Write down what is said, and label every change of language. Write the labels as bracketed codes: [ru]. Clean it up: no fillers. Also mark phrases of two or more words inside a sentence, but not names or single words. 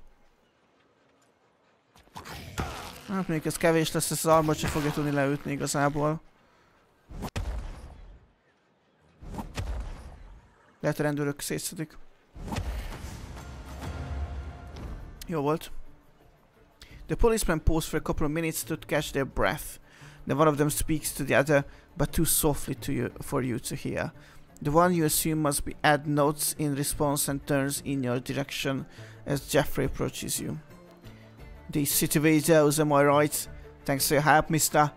[hu] Hát mondjuk ez kevés lesz, ez az armor sem fogja tudni leütni igazából. Lehet a rendőrök szétszedik. Jó volt. [en] The policemen pause for a couple of minutes to catch their breath. Then one of them speaks to the other, but too softly for you to hear. The one you assume must be Ed nods in response and turns in your direction as Jeffrey approaches you. These city videos, am I right? Thanks for your help, mister.